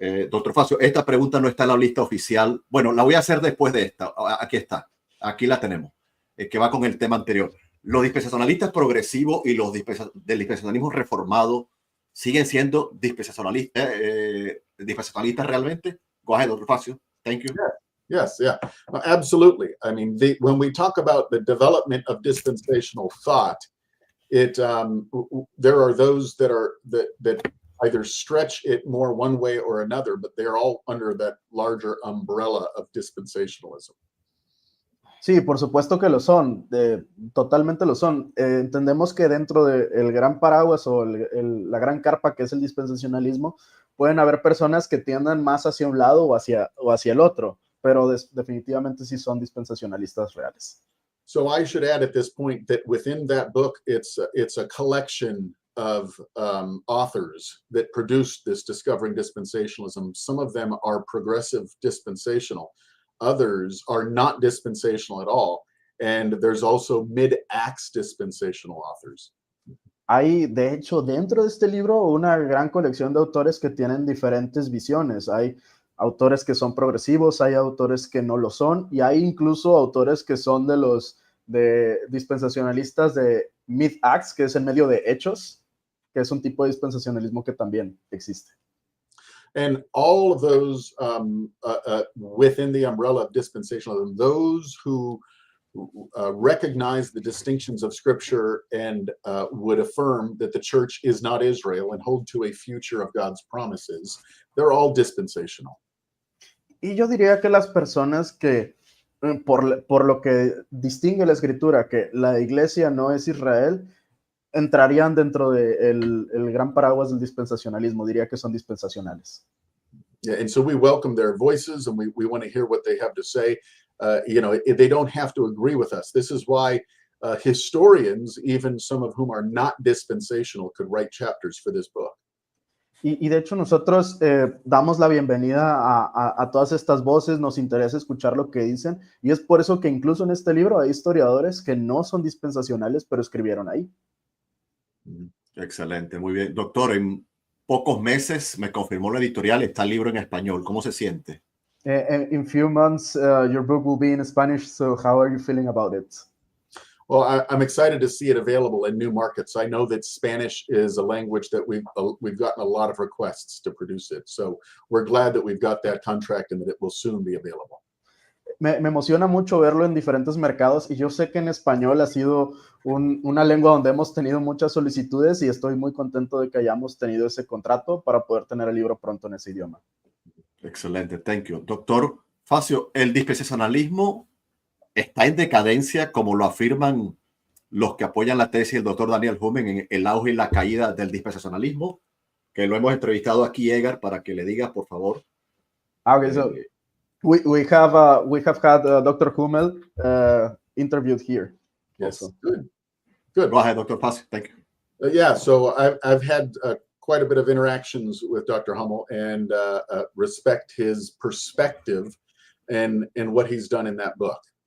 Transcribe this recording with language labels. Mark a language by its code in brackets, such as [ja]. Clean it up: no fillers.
[es] Doctor Facio, esta pregunta no está en la lista oficial. Bueno, la voy a hacer después de esta. Aquí está. Aquí la tenemos, que va con el tema anterior. ¿Los dispensacionalistas progresivos y los del dispensacionalismo reformado siguen siendo dispensacionalistas realmente? [en] Go ahead, doctor Facio. Thank you. Yes, yeah, absolutely. I mean, when we talk about the development of dispensational thought, there are those that either stretch it more one way or another, but they're all under that larger umbrella of dispensationalism. [es] Sí, por supuesto que lo son, totalmente lo son. Entendemos que dentro del gran paraguas o la gran carpa que es el dispensacionalismo, pueden haber personas que tiendan más hacia un lado o hacia el otro, pero definitivamente sí son dispensacionalistas reales. [en] So I should add at this point that within that book, it's a collection of authors that produced this Discovering Dispensationalism. Some of them are progressive dispensational. Others are not dispensational at all. And there's also mid-Acts dispensational authors. [es] Hay, de hecho, dentro de este libro una gran colección de autores que tienen diferentes visiones. Hay autores que son progresivos, hay autores que no lo son, y hay incluso autores que son de dispensacionalistas de mid-Acts, que es en medio de hechos, que es un tipo de dispensacionalismo que también existe. [en] And all of those within the umbrella of dispensationalism, those who recognize the distinctions of Scripture and would affirm that the church is not Israel and hold to a future of God's promises, they're all dispensational. [es] Y yo diría que las personas que, por lo que distingue la Escritura, que la iglesia no es Israel, entrarían dentro del gran paraguas del dispensacionalismo. Diría que son dispensacionales. [en] Yeah, and so we welcome their voices, and we want to hear what they have to say. They don't have to agree with us. This is why historians, even some of whom are not dispensational, could write chapters for this book. [es] Y de hecho nosotros damos la bienvenida a todas estas voces, nos interesa escuchar lo que dicen, y es por eso que incluso en este libro hay historiadores que no son dispensacionales, pero escribieron ahí. Excelente, muy bien. Doctor, en pocos meses me confirmó la editorial, está el libro en español. ¿Cómo se siente? [en] In few months, your book will be in Spanish, so how are you feeling about it? Well, I'm excited to see it available in new markets. I know that Spanish is a language that we've gotten a lot of requests to produce it. So we're glad that we've got that contract and that it will soon be available. [es] Me emociona mucho verlo en diferentes mercados, y yo sé que en español ha sido una lengua donde hemos tenido muchas solicitudes, y estoy muy contento de que hayamos tenido ese contrato para poder tener el libro pronto en ese idioma. Excelente, [en] thank you. [es] Doctor Facio, ¿el dispensacionalismo está en decadencia, como lo afirman los que apoyan la tesis del doctor Daniel Humen en el auge y la caída del dispensacionalismo? Que lo hemos entrevistado aquí, Edgar, para que le diga, por favor. [en] Okay, so we have had Dr. Hummel interviewed here. Yes, Also. Good. Go ahead, Dr. Facio, thank you. Yeah, so I've had quite a bit of interactions with Dr. Hummel and respect his perspective and what he's done in that book.